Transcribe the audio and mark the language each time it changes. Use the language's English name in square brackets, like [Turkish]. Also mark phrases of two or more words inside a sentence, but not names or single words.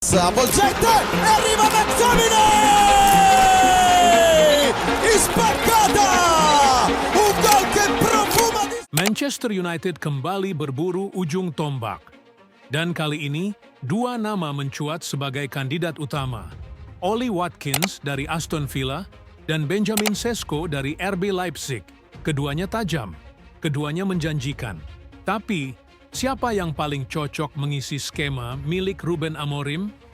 [Italian] Sabolgente e arriva McTominay! Spaccata! Un gol che profuma di... [Indonesian] Manchester United kembali berburu ujung tombak. Dan kali ini, dua nama mencuat sebagai kandidat utama. Ollie Watkins dari Aston Villa dan Benjamin Sesko dari RB Leipzig. Keduanya tajam, keduanya menjanjikan. Tapi, siapa yang paling cocok mengisi skema milik Ruben Amorim?